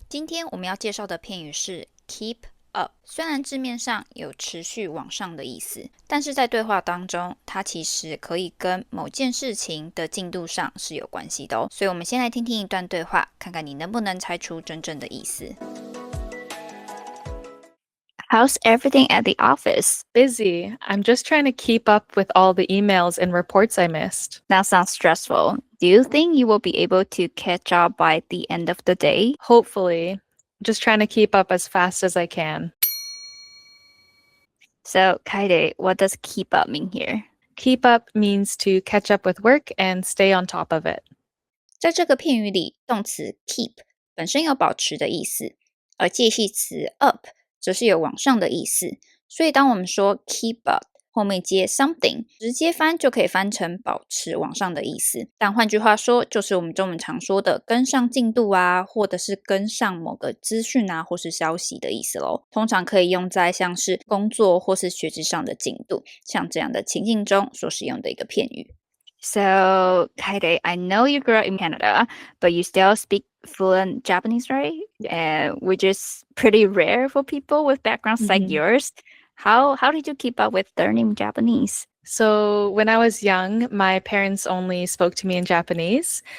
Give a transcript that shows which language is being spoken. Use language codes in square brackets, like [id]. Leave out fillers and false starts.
[zh] 今天我们要介绍的片语是 keep up。虽然字面上有持续往上的意思，但是在对话当中，它其实可以跟某件事情的进度上是有关系的哦。所以我们先来听听一段对话，看看你能不能猜出真正的意思。 [en] How's everything at the office? Busy. I'm just trying to keep up with all the emails and reports I missed. That sounds stressful. Do you think you will be able to catch up by the end of the day? Hopefully. Just trying to keep up as fast as I can. So, Kaede, what does keep up mean here? Keep up means to catch up with work and stay on top of it. [zh] 在这个片语里，动词 keep 本身有保持的意思，而介系词 up 则是有往上的意思。所以当我们说 keep up 后面接 something， 直接翻就可以翻成保持往上的意思。但换句话说，就是我们中文常说的跟上进度啊，或者是跟上某个资讯啊，或是消息的意思咯。通常可以用在像是工作或是学习上的进度，像这样的情境中所使用的一个片语。 [en] So, Kaede, I know you grew up in Canada, but you still speak fluent Japanese, right? Which is pretty rare for people with backgrounds like yours. How did you keep up with learning Japanese? So when I was young, my parents only spoke to me in Japanese.